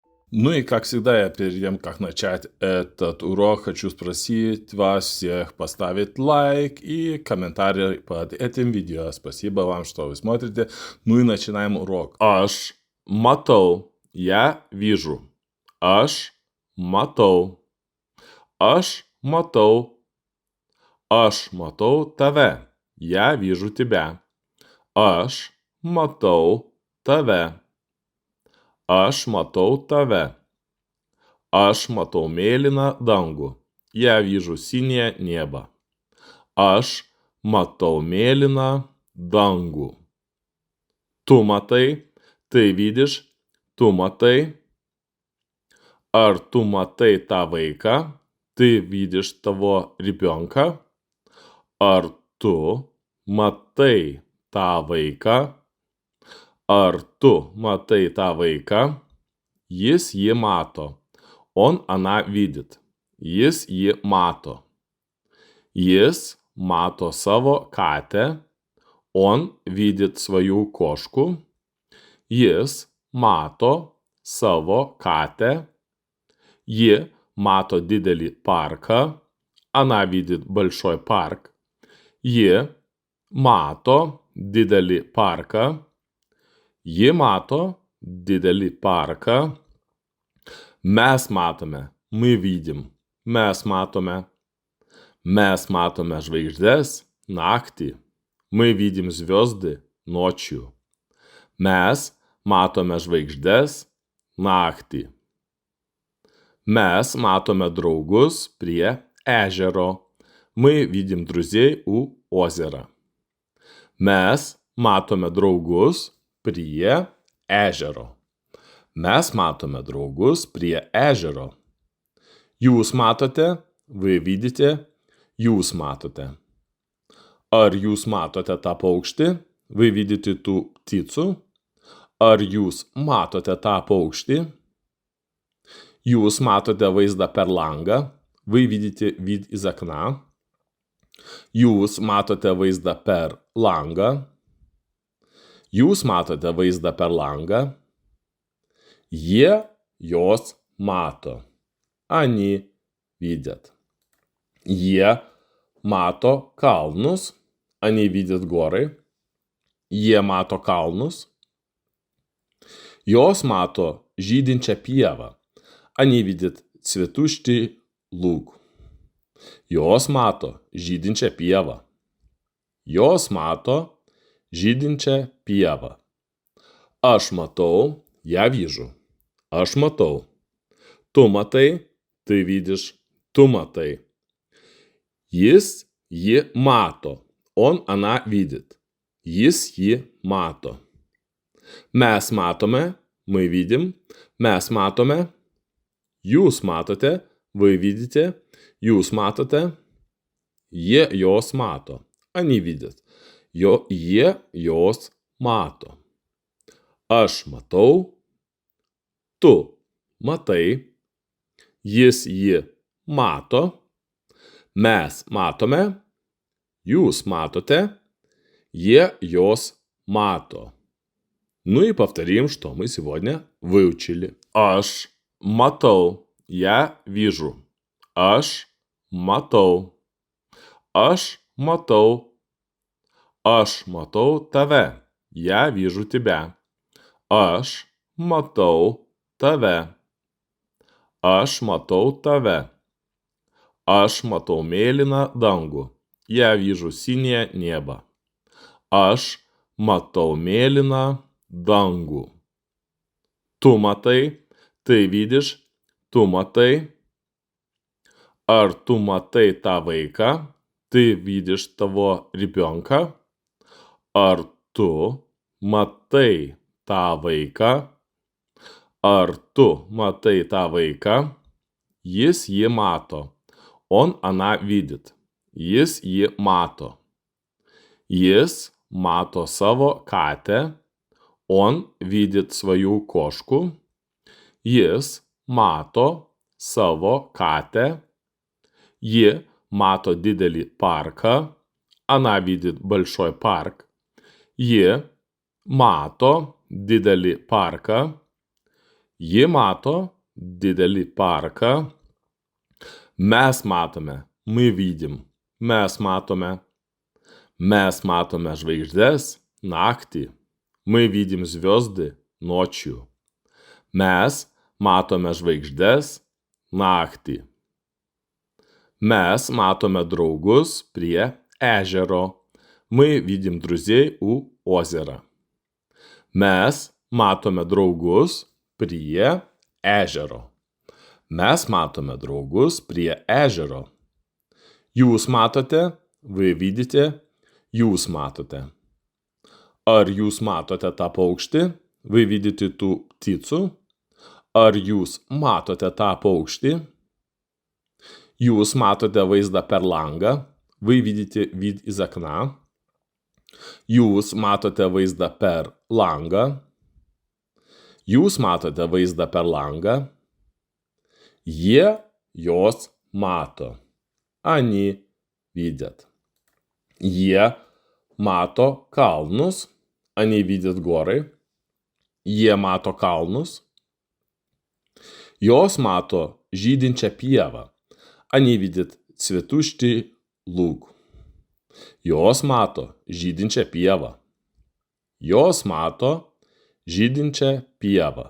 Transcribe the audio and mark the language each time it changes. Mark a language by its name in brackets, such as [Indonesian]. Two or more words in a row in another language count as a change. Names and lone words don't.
[Russian] Ну и, как всегда, перед тем, как начать этот урок, хочу спросить вас всех поставить лайк и комментарий под этим видео. Спасибо вам, что вы смотрите. Ну и начинаем урок. [Lithuanian] Aš matau. [Russian] Я вижу. [Lithuanian] Aš matau. Aš matau. Aš matau tave. [Russian] Я вижу тебя. [Lithuanian] Aš matau tave. Aš matau tave. Aš matau mėlyną dangų. [Russian] Я вижу синее небо. [Lithuanian] Aš matau mėlyną dangų. Tu matai, [Russian] ты видишь, [Lithuanian] tu matai. Ar tu matai tą vaiką? [Russian] Ты видишь того ребенка? [Lithuanian] Ar tu matai tą vaiką? Ar tu matai tą vaiką? Jis jį mato. [Russian] Она видит. [Lithuanian] Jis jį mato. Jis mato savo katę. [Russian] Он видит свою кошку. [Lithuanian] Jis mato savo katę. Ji mato didelį parką. [Russian] Она видит большой парк. [Lithuanian] Ji mato didelį parką. Ji mato didelį parką. Mes matome. [Russian] Мы видим. [Lithuanian] Mes matome. Mes matome žvaigždes naktį. [Russian] Мы видим звезды ночью. [Lithuanian] Mes matome žvaigždes naktį. Mes matome draugus prie ežero. [Russian] Мы видим друзей у озера. [Lithuanian] Mes matome draugus prie ežero. Mes matome draugus prie ežero. Jūs matote, [Russian] вы видите, [Lithuanian] jūs matote. Ar jūs matote tą paukštį? [Russian] Вы видите ту птицу? [Lithuanian] Ar jūs matote tą paukštį? Jūs matote vaizdą per langą? [Russian] Вы видите вид из окна? [Lithuanian] Jūs matote vaizdą per langą? Jūs matote vaizdą per langą? Jie jos mato. [Russian] Они видят. [Lithuanian] Jie mato kalnus. [Russian] Они видят горы. [Lithuanian] Jie mato kalnus. Jos mato žydinčią pievą. [Russian] Они видят цветущий луг. [Lithuanian] Jos mato žydinčią pievą. Jos mato žydinčią pievą. Aš matau, [Russian] я вижу. [Lithuanian] Aš matau. Tu matai, [Russian] ты видишь. [Lithuanian] Tu matai. Jis jį mato. [Russian] Она видит. [Lithuanian] Jis jį mato. Mes matome, [Russian] мы видим. [Lithuanian] Mes matome. Jūs matote, [Russian] вы видите. [Lithuanian] Jūs matote. Jie jos mato. [Russian] Они видят. [Lithuanian] Jie jos mato. Aš matau. Tu matai. Jis jį mato. Mes matome. Jūs matoте. Jie jos мато. [Russian] Ну и повторим, что мы сегодня выучили. [Lithuanian] Aš matau. [Russian] Я вижу. [Lithuanian] Aš matau. Aš matau. Aš matau tave. [Russian] Я вижу тебя. [Lithuanian] Aš matau tave. Aš matau tave. Aš matau mėlyną dangų. [Russian] Я вижу синее небо. [Lithuanian] Aš matau mėlyną dangų. Tu matai, [Russian] ты видишь, [Lithuanian] tu matai. Ar tu matai tą vaiką? [Russian] Ты видишь того ребенка? [Lithuanian] Ar tu matai tą vaiką? Ar tu matai tą vaiką? Jis jį mato. [Russian] Она видит. [Lithuanian] Jis jį mato. Jis mato savo katę. [Russian] Он видит свою кошку. [Lithuanian] Jis mato savo katę. Ji mato didelį parką. [Russian] Она видит большой парк. [Lithuanian] Ji mato didelį parką. Ji mato didelį parką. Mes matome, [Russian] мы видим, [Lithuanian] mes matome. Mes matome žvaigždes naktį. [Russian] Мы видим звезды ночью. [Lithuanian] Mes matome žvaigždes naktį. Mes matome draugus prie ežero. [Russian] Мы видим друзей у озера. [Lithuanian] Mes matome draugus prie ežero. Mes matome draugus prie ežero. Jūs matote, [Russian] вы видите, [Lithuanian] jūs matote. Ar jūs matote tą paukštį, [Russian] вы видите ту птицу? [Lithuanian] Ar jūs matote tą paukštį? Jūs matote vaizdą per langą, [Russian] вы видите вид из окна. [Lithuanian] Jūs matote vaizdą per langą. Jūs matote vaizdą per langą. Jie, jos mato. [Russian] Они видят. [Lithuanian] Jie mato kalnus. [Russian] Они видят горы. [Lithuanian] Jie mato kalnus. Jos mato žydinčią pievą. [Russian] Они видят цветущий луг. [Lithuanian] Jos mato žydinčią pievą. Jos mato žydinčią pievą.